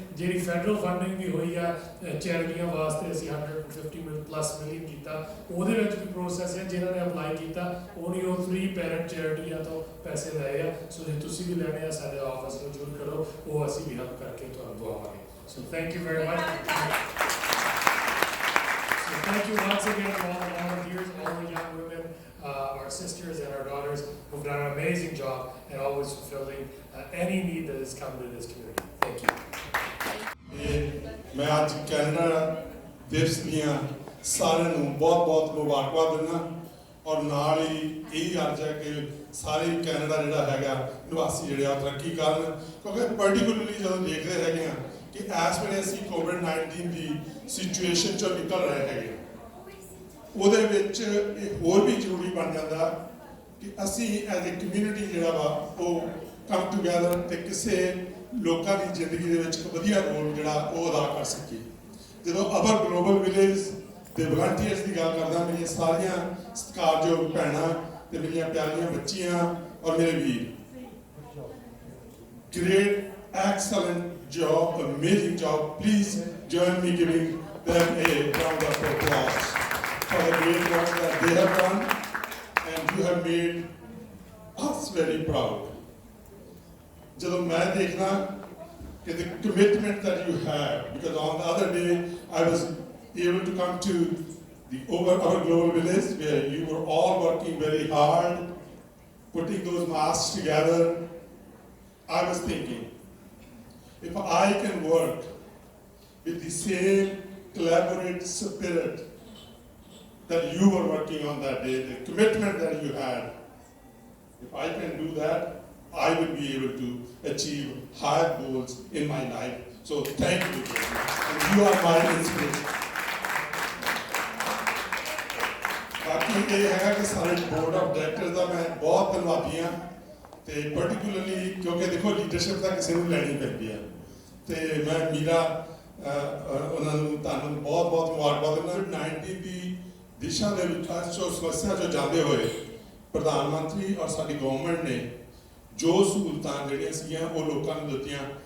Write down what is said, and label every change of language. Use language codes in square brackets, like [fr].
[pa] ਜਿਹੜੀ federal funding ਵੀ ਹੋਈ ਆ ਚੈਰਿਟੀਆਂ ਵਾਸਤੇ, ਅਸੀਂ 150+ ਮਿਲੀਅਨ ਕੀਤਾ, ਉਹਦੇ ਵਿੱਚ ਵੀ ਪ੍ਰੋਸੈਸ ਹੈ। ਜਿਨ੍ਹਾਂ ਨੇ ਅਪਲਾਈ ਕੀਤਾ ਉਹ 3 ਪੈਰੈਂਟ ਚੈਰਿਟੀਆਂ ਤੋਂ ਪੈਸੇ ਲਏ ਆ। ਸੋ ਜੇ ਤੁਸੀਂ ਵੀ ਲੈਣੇ ਆ ਸਾਡੇ ਆਫਿਸ ਨੂੰ ਜ਼ਰੂਰ ਕਰੋ, ਉਹ ਅਸੀਂ ਵੀ ਹੈਲਪ ਕਰਕੇ ਤੁਹਾਨੂੰ ਦਵਾਵਾਂਗੇ। So thank you very much. [en] Thank you once again to all the volunteers, all the young women, our sisters and our daughters who've done an amazing job and always fulfilling any need that has come to this community. Thank you. [hi] मैं आज Canada दिवस [pa] ਦੀਆਂ ਸਾਰਿਆਂ ਨੂੰ ਬਹੁਤ-ਬਹੁਤ ਮੁਬਾਰਕਬਾਦ ਦਿੰਦਾ ਔਰ ਨਾਲ ਹੀ ਇਹ ਅਰਜ਼ ਹੈ ਕਿ ਸਾਰੇ ਕੈਨੇਡਾ ਜਿਹੜਾ ਹੈਗਾ ਨਿਵਾਸੀ ਜਿਹੜੇ ਆ ਤਰੱਕੀ ਕਰਨ, ਕਿਉਂਕਿ ਪਾਰਟਿਕੂਲਰਲੀ ਜਦੋਂ ਦੇਖਦੇ ਹੈਗੇ ਆ ਕਿ ਇਸ ਵੇਲੇ ਅਸੀਂ COVID-19 ਦੀ ਸਿਚੁਏਸ਼ਨ ਚੋਂ ਨਿਕਲ ਰਹੇ ਹੈਗੇ, ਉਹਦੇ ਵਿੱਚ ਇਹ ਹੋਰ ਵੀ ਜ਼ਰੂਰੀ ਬਣ ਜਾਂਦਾ ਕਿ ਅਸੀਂ ਐਜ਼ ਏ ਕਮਿਊਨਿਟੀ ਜਿਹੜਾ ਵਾ ਉਹ ਕਮ ਟੂਗੈਦਰ ਤੇ ਕਿਸੇ ਲੋਕਾਂ ਦੀ ਜ਼ਿੰਦਗੀ ਦੇ ਵਿੱਚ ਇੱਕ ਵਧੀਆ ਰੋਲ ਜਿਹੜਾ ਉਹ ਅਦਾ ਕਰ ਸਕੀਏ। ਜਦੋਂ ਅਬਰ ਗਲੋਬਲ ਵਿਲੇਜ ਦੇ ਵਲੰਟੀਅਰਸ ਦੀ ਗੱਲ ਕਰਦਾ, ਮੇਰੀਆਂ ਸਾਰੀਆਂ ਸਤਿਕਾਰਯੋਗ ਭੈਣਾਂ ਤੇ ਮੇਰੀਆਂ ਪਿਆਰੀਆਂ ਬੱਚੀਆਂ ਔਰ ਮੇਰੇ ਵੀਰ, [en] great, excellent job, amazing job. Please join me giving them a round of applause for the great work that they have done, and you have made us very proud. [pa] ਜਦੋਂ ਮੈਂ ਦੇਖਦਾ ਕਿ [en] the commitment that you have, because on the other day I was able to come to our global village where you were all working very hard, putting those masks together. I was thinking, if I can work with the same collaborative spirit that you were working on that day, the commitment that you had, if I can do that, I will be able to achieve higher goals in my life. So thank you, and you are my inspiration. [pa] ਬਾਕੀ ਇਹ ਹੈਗਾ ਕਿ ਸਾਰੇ board of directors ਦਾ ਮੈਂ ਬਹੁਤ ਧੰਨਵਾਦੀ ਹਾਂ, ਤੇ ਪਾਰਟਿਕੂਲਰਲੀ ਕਿਉਂਕਿ ਦੇਖੋ ਲੀਡਰਸ਼ਿਪ ਤਾਂ ਕਿਸੇ ਨੂੰ ਲੈਣੀ ਪੈਂਦੀ ਹੈ, ਤੇ ਮੈਂ ਮੀਰਾ ਉਹਨਾਂ ਨੂੰ ਤੁਹਾਨੂੰ ਬਹੁਤ ਬਹੁਤ ਮੁਬਾਰਕਬਾਦ ਦਿੰਦਾ। 19 ਦੀ ਦਿਸ਼ਾ ਦੇ ਵਿਕਾਸ ਚੋਂ ਸਮੱਸਿਆ ਚੋਂ ਜਾਂਦੇ ਹੋਏ ਪ੍ਰਧਾਨ ਮੰਤਰੀ ਔਰ ਸਾਡੀ ਗਵਰਨਮੈਂਟ ਨੇ ਜੋ ਸਹੂਲਤਾਂ ਜਿਹੜੀਆਂ ਸੀਗੀਆਂ ਉਹ ਲੋਕਾਂ ਨੂੰ ਦਿੱਤੀਆਂ,